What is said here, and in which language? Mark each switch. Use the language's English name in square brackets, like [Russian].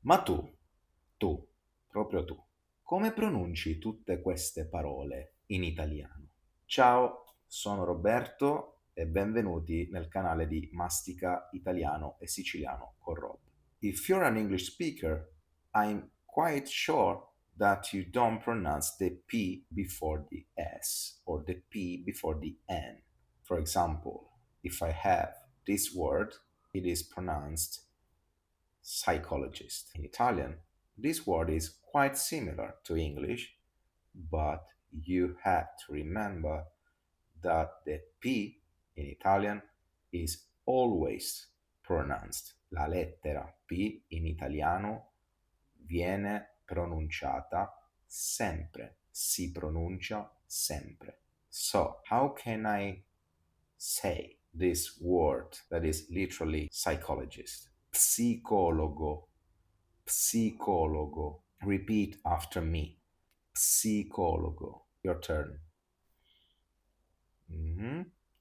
[Italian] Ma proprio tu, come pronunci tutte queste parole in italiano? Ciao, sono Roberto e benvenuti nel canale di Mastica Italiano e Siciliano con Rob. [English] If you're an English speaker, I'm quite sure that you don't pronounce the P before the S or the P before the N. For example, if I have this word, it is pronounced psychologist. In Italian, this word is quite similar to English, but you have to remember that the P in Italian is always pronounced. [Italian] La lettera P in italiano viene pronunciata sempre, si pronuncia sempre. [English] So, how can I say this word that is literally psychologist? [Italian] Psicologo, psicologo. [English] Repeat after me. Psicologo. Your turn. Mhm.